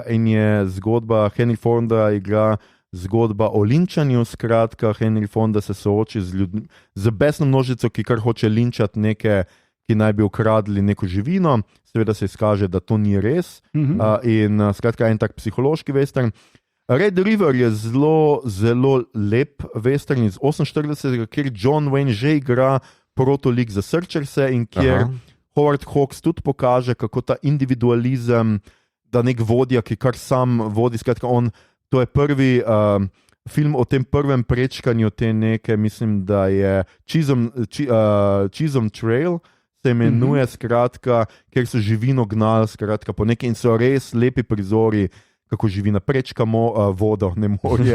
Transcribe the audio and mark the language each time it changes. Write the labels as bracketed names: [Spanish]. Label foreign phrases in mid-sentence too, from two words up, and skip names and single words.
[Slovenian] in je zgodba, Henry Fonda igra zgodba o linčanju, skratka Henry Fonda se sooči z besno množico, ki kar hoče linčati neke, ki naj bi ukradli neko živino, seveda se izkaže, da to ni res, in skratka en tak psihološki western. Red River je zelo lep western iz 48. kjer John Wayne že igra protolik za Searcherse in kjer Howard Hawks tudi pokaže, kako ta individualizem, da nek vodja, ki kar sam vodi, skratka to je prvi film o tem prvem prečkanju te neke, mislim, da je Chisholm Trail, se imenuje, skratka, kjer so živino gnali, skratka, po neki in so res lepi prizori, kako živina prečka vodo, ne morje.